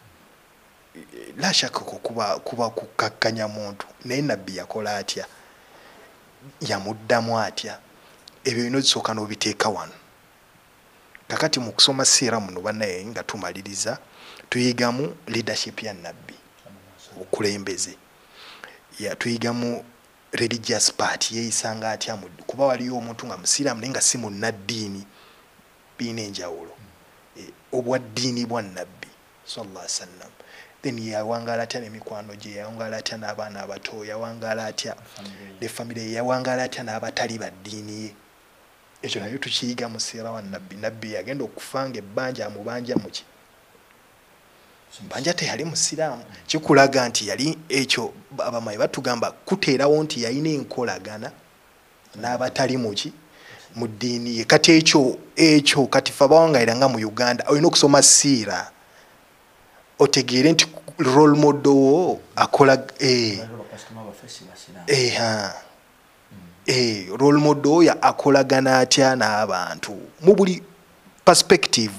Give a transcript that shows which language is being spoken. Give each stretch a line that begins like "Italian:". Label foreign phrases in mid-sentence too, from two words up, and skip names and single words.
Ganda: la shaka kuba kukakkanya muntu naye nabbi yakola atya yamuddamu atya ebyo bino zisooka n'obiteeka wano kakati mu kusoma sira muno banaye nga tumaliriza tuyigamu leadership ya nabbi okulembeze tuyigamu
English: religious part
Ganda: yeeyisanga atya kuba waliyo omuntu nga musiraamu naye nga si munnaddiini biina enjawulo obwa ddiini bwa nabbi
Arabic: صلى الله عليه وسلم
Ganda: then yawangala atya n'emikwano gye yawangala atya n'abaana abato yawangala atya ne family yawangala atya n'abatali ba ddiini ye ekyo nayo tukiyiga mu siira wa nabbi yagenda okufanga ebbanja amubanja muki Mbanja teyali musiraamu kikulaga nti yali ekyo abamayi batugamba kuteerawo nti yalina enkolagana n'abatali muki mu ddiini ye kati ekyo kati fe abawangaira nga mu Uganda olina okusoma siira otegeere nti
English: role model
Ganda: wo akola
English: role model
Ganda: oyo akolagana atya n'abantu mu buli perspective.